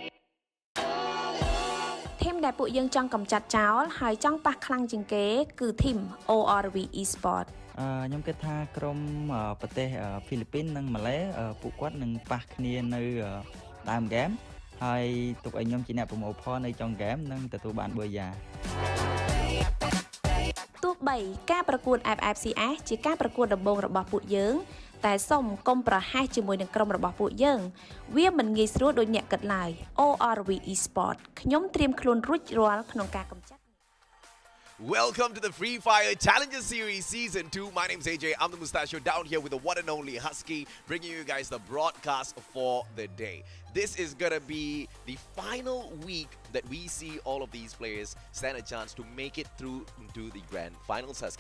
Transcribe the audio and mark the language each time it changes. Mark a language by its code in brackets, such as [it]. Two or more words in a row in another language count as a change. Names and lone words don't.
[km] ធីមដែលពួកយើងចង់កម្ចាត់ចោលហើយចង់ប៉ះខ្លាំងជាងគេគឺធីម ORV Esport ខ្ញុំគិតថាក្រុមប្រទេសហ្វីលីពីននិងម៉ាឡេពួកគាត់នឹងប៉ះគ្នានៅដើមហ្គេមហើយទុកឲ្យខ្ញុំជាអ្នកប្រមូលផលនៅចុងហ្គេមនិងទទួលបានប៊ឺយ៉ា ទោះបីការប្រកួត FFCS ជាការប្រកួតដំបូងរបស់ពួកយើងតែសូមកុំប្រហែសជាមួយនឹងក្រុមរបស់ពួកយើងវាមិនងាយស្រួលដូចអ្នកគិតឡើយ ORV Esport ខ្ញុំត្រៀមខ្លួនរួចរាល់ក្នុងការកម្ចាត់ [en] Welcome to the Free Fire Challenger Series Season 2. My name's AJ. I'm the Mustachio down here with the one and only Husky, bringing you guys the broadcast for the day. This is going to be the final week that we see all of these players stand a chance to make it through to the grand finals, Husky.